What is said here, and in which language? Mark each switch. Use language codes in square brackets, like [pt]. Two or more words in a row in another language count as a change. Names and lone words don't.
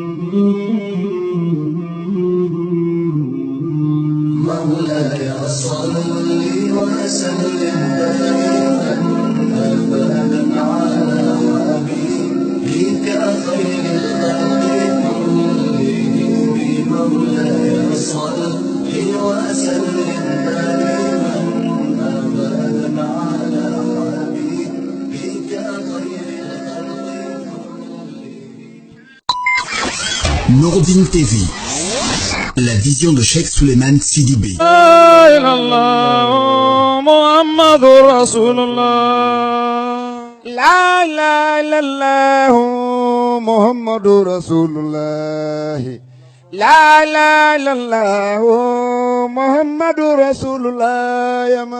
[ar] مولاي صل وسلم دائما أبدا على حبيبك خير الخلق كلهم. مولاي صل وسلم دائما أبدا على حبيبك خير الخلق كلهم. [fr] Nouroudine TV, la vision de Cheikh Souleymane Sidi Bey. [ar] لا إله إلا الله محمد رسول الله. لا إله إلا الله محمد رسول الله. لا إله إلا الله محمد رسول الله يا ما.